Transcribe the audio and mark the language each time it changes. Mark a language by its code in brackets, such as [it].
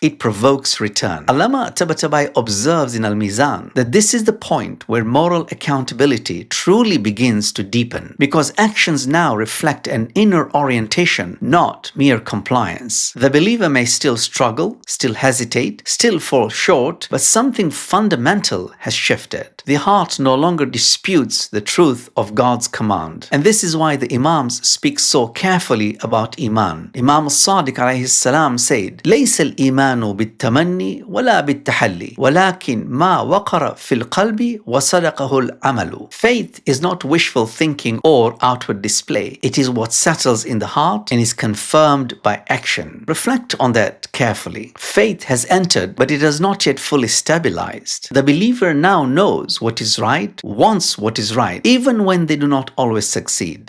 [en] It provokes return. Allama Tabatabai observes in al-Mizan that this is the point where moral accountability truly begins to deepen, because actions now reflect an inner orientation, not mere compliance. The believer may still struggle, still hesitate, still fall short, but something fundamental has shifted. The heart no longer disputes the truth of God's command. And this is why the Imams speak so carefully about Īmān. [ar] Imam al-Sadiq alayhi salam [en] said, [ar] لَيْسَ الْإِيمَانُ بالتمني ولا بالتحلي ولكن ما وقر في القلب وصدقه العمل. [en] Faith is not wishful thinking or outward display. It is what settles in the heart and is confirmed by action. Reflect on that carefully. Faith has entered, but it has not yet fully stabilized. The believer now knows what is right, wants what is right, even when they do not always succeed.